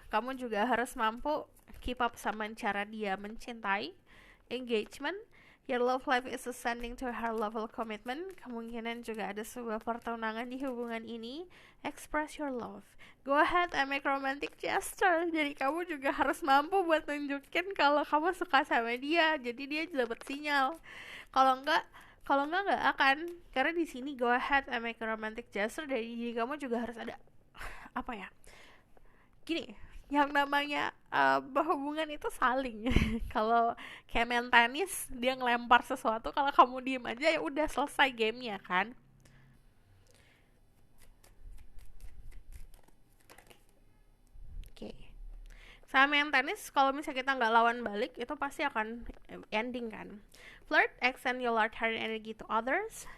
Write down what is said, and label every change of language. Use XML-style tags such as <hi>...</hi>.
<id>Kamu juga harus mampu keep up sama cara dia mencintai. Engagement.</id> <en>Your love life is ascending to a higher level commitment.</en> <id>Kemungkinan juga ada sebuah pertunangan di hubungan ini.</id> <en>Express your love. Go ahead and make romantic gesture.</en> <id>Jadi kamu juga harus mampu buat nunjukin kalau kamu suka sama dia. Jadi dia dapat sinyal. Kalau enggak akan. Karena di sini</id> <en>go ahead and make a romantic gesture,</en> <id>dari diri kamu juga harus ada gini, yang namanya hubungan itu saling. Kalau kayak main tenis, dia ngelempar sesuatu, kalau kamu diem aja ya udah selesai gamenya kan. Oke. Sama main tenis, kalau misalnya kita nggak lawan balik, itu pasti akan ending kan.</id> <en>Flirt, extend your light-hearted energy to others.</en>